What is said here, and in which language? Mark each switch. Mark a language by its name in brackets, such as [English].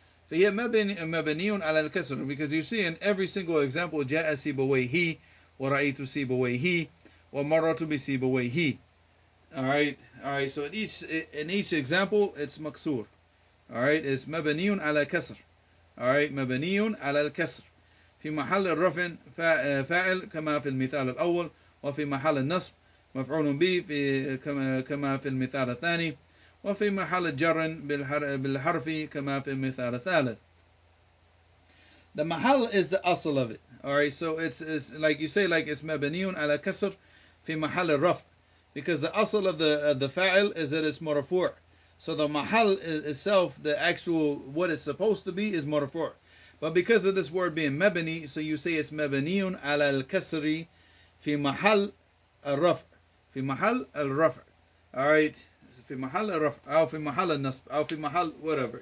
[Arabic] فهي مبني على الكسر, [English] because you see in every single example [Arabic] جاء سيبويه ورأيت سيبويه ومررت بسيبويه. [English] Alright, so in each example it's maksur. Alright, it's مبني على كسر. Alright, مبني على الكسر في محل الرفع فاعل كما في المثال الأول, وفي محل النصب مفعول به كما في المثال الثاني, وفي محل الجر بالحرف كما في المثال الثالث. The mahal is the asl of it. Alright, so it's like you say, like it's [Arabic] مبني على كسر في محل الرفع, [English] because the asl of the fa'il is that it's marfu'. So the mahal itself, the actual what it's supposed to be, is marfu'. But because of this word being mabni, so you say it's [Arabic] مبني على الكسر في محل الرفع. في محل الرفع. Alright, في محل الرفع أو في محل النصب أو في محل whatever.